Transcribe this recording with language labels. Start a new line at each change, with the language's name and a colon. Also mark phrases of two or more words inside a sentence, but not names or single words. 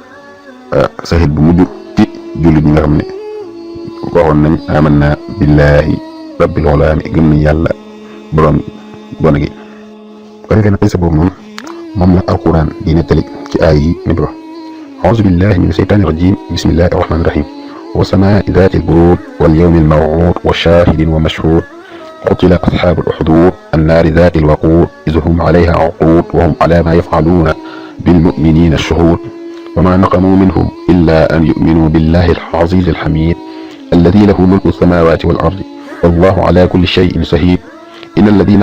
Wolof: saxit bu mujj ci jullit ñi nga xam ne waxoon nañ
Arabic: آمنا بالله رب الغلام
Wolof: gëm nañ yàlla borom gone gi ko defee nag sa boobu noonu moom la alquran di nettali ci aay yi ñu wax a'uuzu
Arabic: بالله من الشيطان الرجيم بسم الله الرحمن الرحيم والسماء ذات البروج واليوم الموعود وشاهد ومشهود قتل أصحاب الأخدود النار ذات الوقود إذ هم عليها عقود وهم على ما يفعلون بالمؤمنين الشهود وما نقموا منهم إلا أن يؤمنوا بالله العزيز الحميد الذي له ملك السماوات والأرض والله على كل شيء شهيد إن الذين